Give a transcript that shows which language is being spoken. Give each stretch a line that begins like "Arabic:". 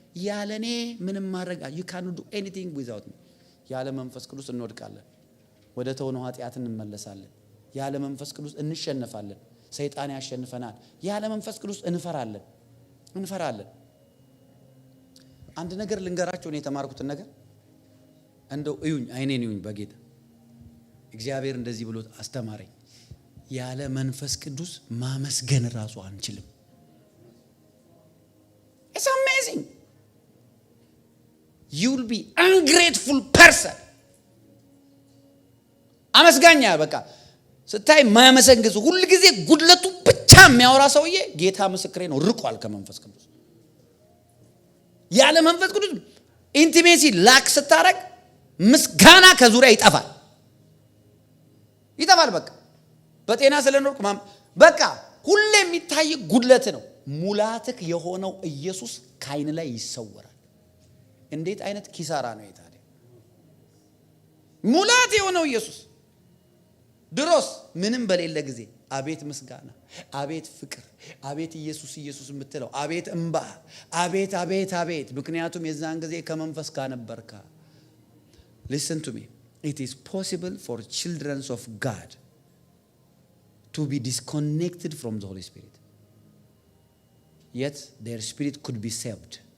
Amharic: ያለኔ ምንም ማድረግ
English: you cannot do anything without me።
Amharic: ያለ መንፈስ ቅዱስ እንወድቃለን፣ ወደ ተወነው ኃጢአት እንመለሳለን። ያለ መንፈስ ቅዱስ እንሸነፋለን፣ ሰይጣን ያሸንፈናል። ያለ መንፈስ ቅዱስ እንፈራለን። አንድ ነገር ልንገራችሁ፣ ነው የተማርኩት ነገር እንደው እዩኝ፣ አይኔን እዩኝ በጌታ እግዚአብሔር እንደዚህ ብሎ አስተማረኝ። ያለ መንፈስ ቅዱስ ማመስገን ራሱ አንችልም።
English: It's amazing. You will be ungrateful person።
Amharic: አመስጋኛ በቃ ስታይ ማያመሰግን ሁሉ ጊዜ ጉድለቱ ብቻ የሚያወራ ሰውዬ ጌታ ምስክሬ ነው ርቋል ከመንፈስ ቅዱስ። ያለ መንፈስ ቅዱስ ኢንቲሜሲ ላክ ስታረግ ምስጋና ከዙሪያ ይጠፋል። በቃ በጤና ስለኖርክ በቃ ሁሌ የሚታይ ጉድለት ነው። ሙላትክ የሆነው ኢየሱስ ካይን ላይ ይሰወራል። እንዴት አይነት ኪሳራ ነው ታዲያ? ሙላት የሆነው ኢየሱስ ድሮስ ምንም በሌለ ጊዜ አቤት ምስጋና፣ አቤት ፍቅር፣ አቤት ኢየሱስ ኢየሱስ የምትለው አቤት እንባ፣ አቤት አቤት አቤት። ምክንያቱም የዛን ጊዜ ከመንፈስ ጋር ነበርካ።
English: Listen to me. It is possible for children of God to be disconnected from the Holy Spirit. Yet their spirit could be saved.